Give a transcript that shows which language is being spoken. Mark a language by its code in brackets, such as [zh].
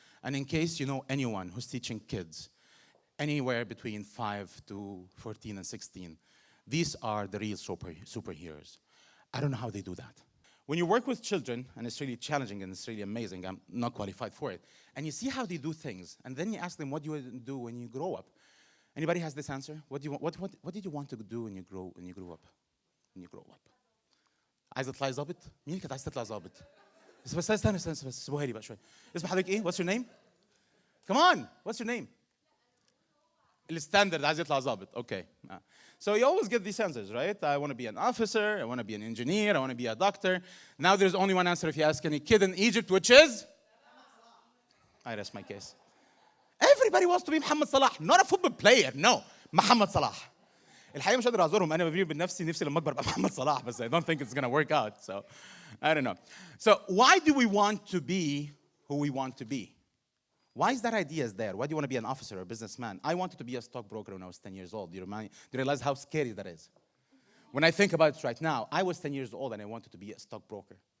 [en] And in case you know anyone who's teaching kids, anywhere between 5 to 14 and 16, these are the real superheroes. I don't know how they do that. When you work with children, and it's really challenging and it's really amazing, I'm not qualified for it, and you see how they do things, and then you ask them, what do you want to do when you grow up? Anybody has this answer? What did you want to do when you grew up? When you grow up. [ar] عايزة تطلعي ظابط؟ مين كانت عايزة تطلع ظابط؟ بس استنى سيبوها لي بقى شوية. اسم حضرتك إيه؟ [en] What's your name? Come on, what's your name? [ar] الستاندرد عايز يطلع ظابط. [en] Okay. So you always get these answers, right? I want to be an officer, I want to be an engineer, I want to be a doctor. Now there's only one answer if you ask any kid in Egypt, which is? I rest my case. Everybody wants to be Mohamed Salah, not a football player, no. [ar] Mohamed Salah. الحقيقة مش قادر أعذرهم. أنا ببيني وبين نفسي لما أكبر أبقى محمد صلاح, بس [en] I don't think it's going to work out. So I don't know. So why do we want to be who we want to be? Why is that idea there? Why do you want to be an officer or a businessman? I wanted to be a stockbroker when I was 10 years old. Do you realize how scary that is? When I think about it right now, I was 10 years old and I wanted to be a stockbroker.